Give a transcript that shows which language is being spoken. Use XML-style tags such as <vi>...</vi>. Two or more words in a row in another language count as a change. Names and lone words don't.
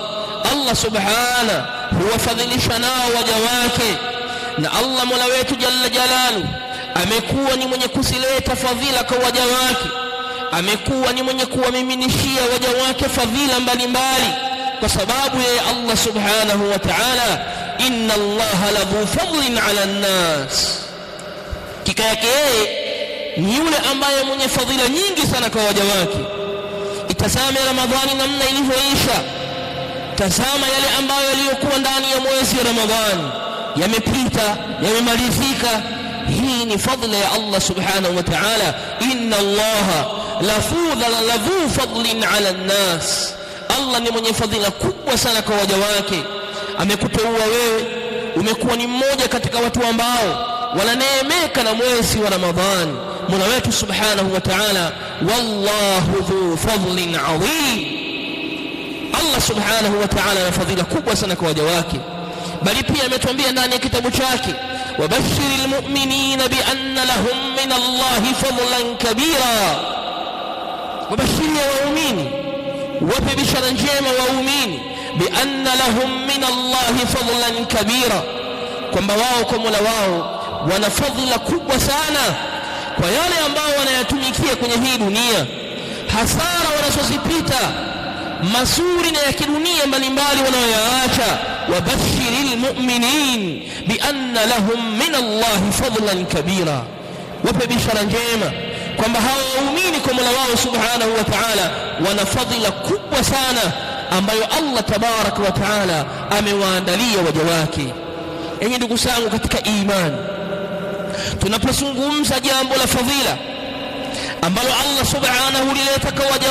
<sw>Allah subhana huwafadhilisha nao waja wake, na Allah Mola wetu</sw> <ar>جل جلاله</ar> <sw>amekuwa ni mwenye kusileta fadhila kwa waja wake, amekuwa ni mwenye kuwaminishia waja wake fadhila mbalimbali, kwa sababu ya Allah</sw> <ar>سبحانه وتعالى, إن الله لذو فضل على الناس.</ar> <sw>Kika yake yeye ni yule ambaye mwenye fadhila nyingi sana kwa waja wake. Itazame Ramadhani namna ilivyoisha, tazama yale ambayo yaliyokuwa ndani ya mwezi wa Ramadhani, yamepita, yamemalizika. Hii ni fadhila ya Allah</sw> <ar>سبحانه وتعالى. إن الله لذو فضل على الناس.</ar> <sw>Allah ni mwenye fadhila kubwa sana kwa waja wake. Amekuteua wewe, umekuwa ni mmoja katika watu ambao wananeemeka na mwezi wa Ramadhani. Mola wetu</sw> <ar>سبحانه وتعالى والله ذو فضل عظيم.</ar> <sw>Allah</sw> <ar>سبحانه وتعالى</ar> <sw>ana fadhila kubwa sana kwa waja wake, bali pia ametuambia ndani ya kitabu chake,</sw> <ar>وبشر المؤمنين بأن لهم من الله فضلا كبيرا.</ar> <sw>Wabashiria waumini, wape bishara njema waumini,</sw> <ar>بأن لهم من الله فضلا كبيرا,</ar> <sw>kwamba wao kwa Mola wao wana fadhila kubwa sana kwa yale ambao wanayatumikia kwenye hii dunia, hasara wanazozipita mazuri na ya kidunia mbalimbali wanayoyaacha.</sw> <ar>وبشر المؤمنين بأن لهم من الله فضلا كبيرا,</ar> <sw>wape bishara njema kwamba hawa waumini kwa Mola wao</sw> <ar>سبحانه وتعالى</ar> <sw>wana fadhila kubwa sana ambayo Allah</sw> <ar>تبارك وتعالى</ar> <sw>amewaandalia waja wake. Enyi ndugu zangu katika imani, tunapozungumza jambo la fadhila ambalo Allah subhanahu lileta kwa waja</sw>